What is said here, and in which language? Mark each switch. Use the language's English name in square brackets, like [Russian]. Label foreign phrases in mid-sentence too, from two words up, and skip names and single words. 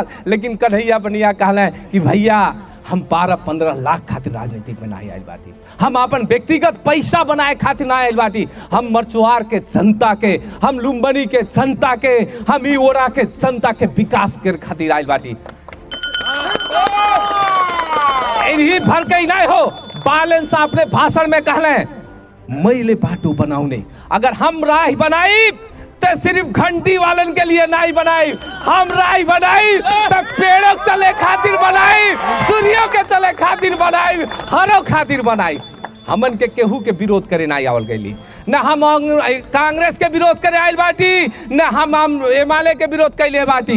[Bhojpuri] लेकिन कन्हैया बनिया कहले कि भैया हम 12-15 लाख खातिर राजनीति में ना आयल बाटी, हम अपन व्यक्तिगत पैसा बनाए खातिर ना आयल बाटी, हम मरचुआर के जनता के, हम लुम्बनी के जनता के, हम इओरा के जनता के विकास के खातिर आयल बाटी। इन्हीं फर्क ही नहीं हो। बालन साहब अपने भाषण में कहले [Nepali] मैले बाटो बनाउने, [Bhojpuri] अगर हम राह बनाई तो सिर्फ घंटी वालन के लिए नहीं बनाई, हम राह बनाई तो पेड़ों चले खातिर बनाई, सूर्यों के चले खातिर बनाई, हरों खातिर बनाई। हमन के केहू के विरोध करे ना आवल गईली, न हम कांग्रेस के विरोध करे आयल बाटी, न हम एमाले के विरोध कैले बाटी।